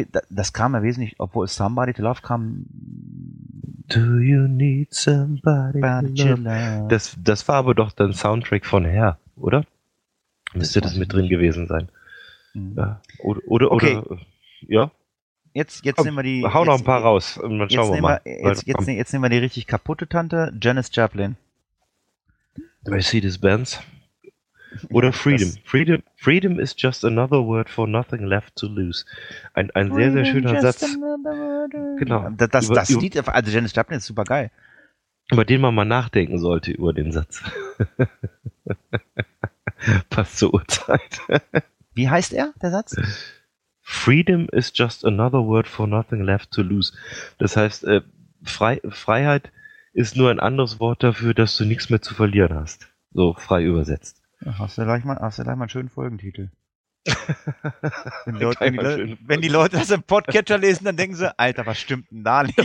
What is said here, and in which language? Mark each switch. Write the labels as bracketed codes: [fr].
[de] Das kam ja wesentlich, obwohl Somebody to Love kam. [en] Do you need somebody to love? [de] Das war aber doch dann Soundtrack von Hair, oder? Müsste das mit drin gewesen sein. Mhm. Ja. Oder, okay. Ja. Jetzt komm, nehmen wir die. Hau jetzt noch ein paar raus und dann schauen wir mal. Jetzt nehmen wir die richtig kaputte Tante, Janis Joplin. Mercedes-Benz. Oder ja, Freedom. [en] Freedom is just another word for nothing left to lose. [de] Ein sehr, sehr schöner Satz. Genau. Das Lied, also Janis Joplin ist super geil. Über den man mal nachdenken sollte, über den Satz. Passt zur Uhrzeit. Wie heißt er, der Satz? [en] Freedom is just another word for nothing left to lose. [de] Das heißt, Freiheit ist nur ein anderes Wort dafür, dass du nichts mehr zu verlieren hast. So frei übersetzt. Hast du gleich mal einen schönen Folgentitel. Wenn die Leute das im Podcatcher lesen, dann denken sie, Alter, was stimmt denn da nicht?